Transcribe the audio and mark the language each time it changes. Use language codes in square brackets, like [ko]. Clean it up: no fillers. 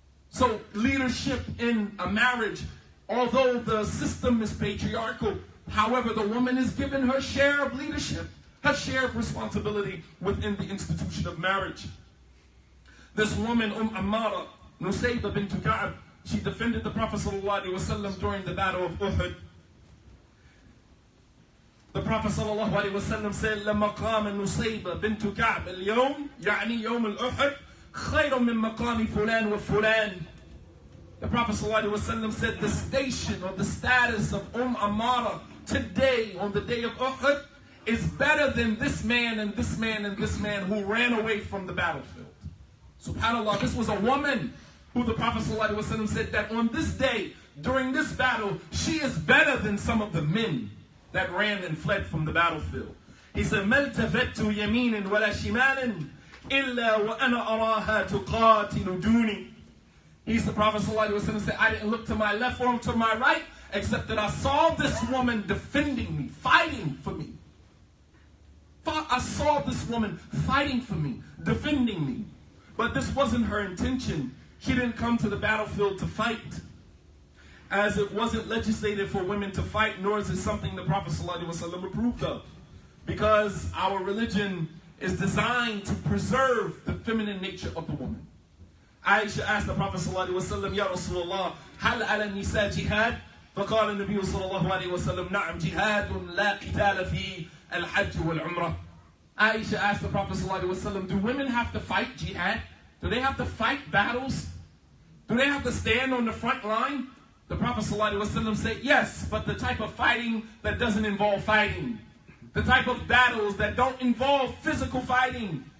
[en] So leadership in a marriage, although the system is patriarchal, however, the woman is given her share of leadership, her share of responsibility within the institution of marriage. This woman, Ammara, Nusayba bint Ka'b, she defended the Prophet ﷺ during the battle of Uhud. The Prophet ﷺ said, [ar] لما قام النصيبة بنت كعب اليوم يعني يوم الأحد خير من مقام فلان وفلان. [en] The Prophet ﷺ said, the station or the status of Ammara today on the day of Uhud is better than this man and this man and this man who ran away from the battlefield. SubhanAllah, this was a woman who the Prophet ﷺ said that on this day, during this battle, she is better than some of the men that ran and fled from the battlefield. He said, [ar] مَا الْتَفَتُّ يَمِينٍ وَلَا شِمَالٍ إِلَّا وَأَنَا أَرَاهَا تُقَاتِلُ دُونِي. [en] He's the Prophet ﷺ said, I didn't look to my left or to my right, except that I saw this woman defending me, fighting for me. I saw this woman fighting for me, defending me. But this wasn't her intention. She didn't come to the battlefield to fight. as it wasn't legislated for women to fight, nor is it something the Prophet ﷺ approved of. Because our religion is designed to preserve the feminine nature of the woman. Aisha asked the Prophet ﷺ, [ar] Ya Rasulullah, هل على النساء جهاد؟ فقال النبي صلى الله عليه وسلم نعم جهاد لا قتال في الحج والعمرة. [en] Aisha asked the Prophet ﷺ, do women have to fight jihad? Do they have to fight battles? Do they have to stand on the front line? The Prophet ﷺ said, yes, but the type of fighting that doesn't involve fighting. The type of battles that don't involve physical fighting.